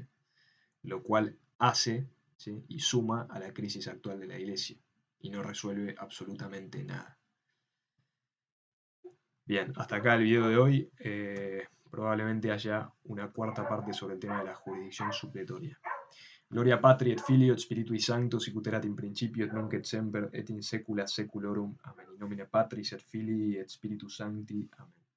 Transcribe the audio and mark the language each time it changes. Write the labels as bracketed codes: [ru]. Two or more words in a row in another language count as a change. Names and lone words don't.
[es] Lo cual hace, ¿sí?, y suma a la crisis actual de la Iglesia y no resuelve absolutamente nada. Bien, hasta acá el video de hoy. Probablemente haya una cuarta parte sobre el tema de la jurisdicción supletoria. [la] Gloria Patri et Filio et Spiritui Sancto, sic ut erat in principio et nunc et semper et in saecula saeculorum. Amen. In nomine Patris et Filii et Spiritus Sancti. Amen.